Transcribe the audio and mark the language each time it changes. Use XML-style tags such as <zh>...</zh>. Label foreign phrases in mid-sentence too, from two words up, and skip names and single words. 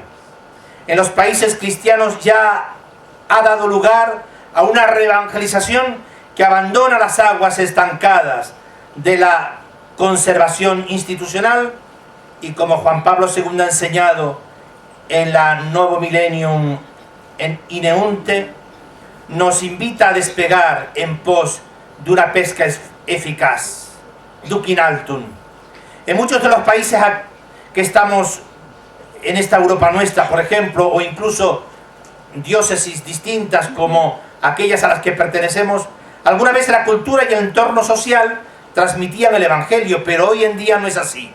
<es>En los países cristianos ya ha dado lugar a una reevangelización que abandona las aguas estancadas de la conservación institucional y, como Juan Pablo II ha enseñado en la Novo Millennium en Ineunte, nos invita a despegar en pos de una pesca eficaz.</es> <la>Duc in altum.</la> <es>En muchos de los países que estamos en esta Europa nuestra, por ejemplo, o incluso diócesis distintas como aquellas a las que pertenecemos, alguna vez la cultura y el entorno social transmitían el Evangelio, pero hoy en día no es así.</es>